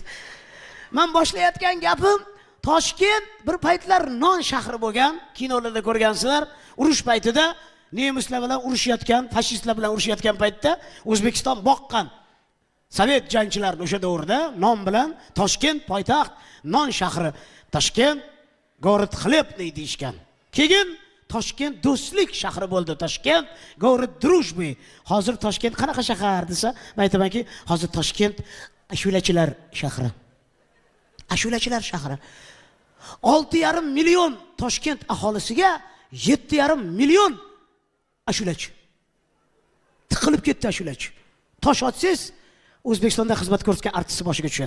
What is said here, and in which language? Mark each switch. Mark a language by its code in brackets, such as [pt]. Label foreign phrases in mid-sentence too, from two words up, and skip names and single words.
[uz] Men boshlayotgan gapim, Toshkent bir paytlar non shahri bo'lgan, kinolarda ko'rgansizlar, urush paytida nemislar bilan urushayotgan, fashistlar bilan urushayotgan paytda O'zbekiston boqqan Sovet jangchilarini o'sha davrda non bilan Toshkent poytaxt non shahri. [ru] Toshkent город хлебный deyishgan. [uz] Keyin Toshkent do'stlik shahri bo'ldi. [ru] Toshkent город дружбы. [uz] Hozir Toshkent qanaqa shahar desa, men aytamanki, hozir Toshkent ashulachilar shahri. Ashulachilar shahri. 6,5 million Toshkent aholisiga 7,5 million ashulachi. Tiqilib ketdi ashulachi. Tosh otsangiz O'zbekistonda xizmat ko'rsatgan artist boshiga tushadi.